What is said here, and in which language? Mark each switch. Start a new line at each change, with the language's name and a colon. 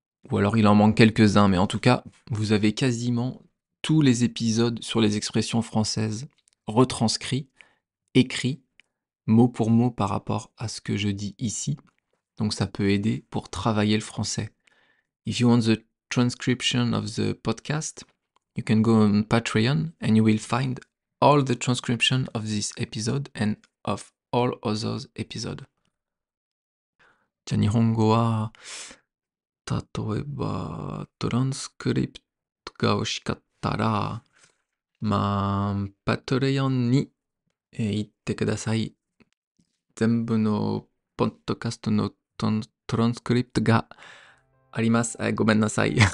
French: Ou alors il en manque quelques-uns, mais en tout cas, vous avez quasiment tous les épisodes sur les expressions françaises retranscrits, écrits, mot pour mot par rapport à ce que je dis ici. Donc ça peut aider pour travailler le français.
English: If you want the transcription of the podcast, you can go on Patreon and you will find all the transcription of this episode and of all others episodes.
Japanese: じゃあ日本語は、例えばトランスクリプトが欲しかったら、パトレオンに行ってください。全部のポッドキャストのトランスクリプトがあります。ごめんなさい。